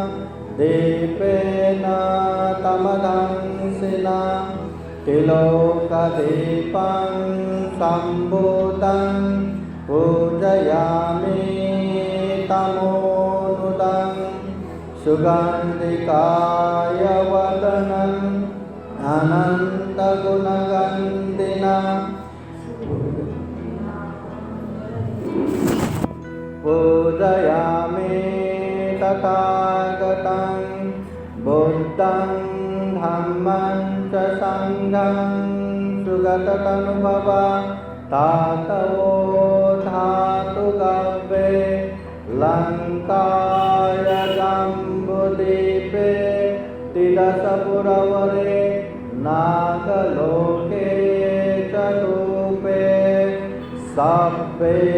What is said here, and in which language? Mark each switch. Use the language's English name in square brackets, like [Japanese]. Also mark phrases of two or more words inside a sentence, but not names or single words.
[Pali] दीपेन तमदंसिना, तिलोकदीपं सम्भूतं, पूजयामि तमोनुदं, सुगन्धिकाय वदनं अनन्तगुणगन्धिना, पूजयामि तथागतं बुद्धं धम्मं च संघं सुगततनुभवा धातवो धातु गव्ये लंकाय जम्बुद्वीपे तिदशपुरवरे नागलोके चतुपे सब्बे